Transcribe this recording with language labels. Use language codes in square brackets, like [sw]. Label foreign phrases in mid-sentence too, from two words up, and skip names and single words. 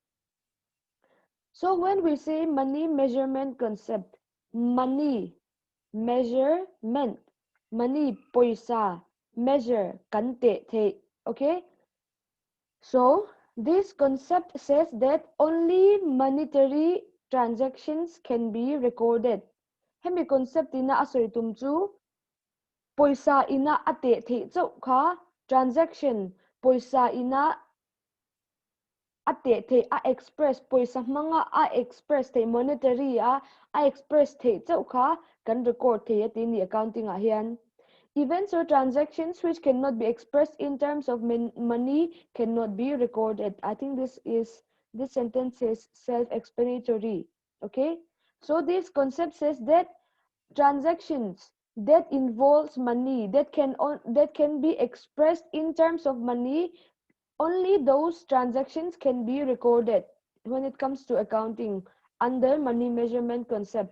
[en] So when we say money measurement concept, money measurement, money poisa, measure [lus] kante the. [en] Okay, so this concept says that only monetary transactions can be recorded. [lus] Hemi concept ina asoi tumchu poisa ina ate the chau kha transaction poisa ina ate the a express poisa manga a express the monetary a express the chau kha kan record the ati ni accounting a hian. [en] Events or transactions which cannot be expressed in terms of money cannot be recorded. I think this sentence is self-explanatory. Okay, so this concept says that transactions that involves money that can be expressed in terms of money, only those transactions can be recorded when it comes to accounting under money measurement concept.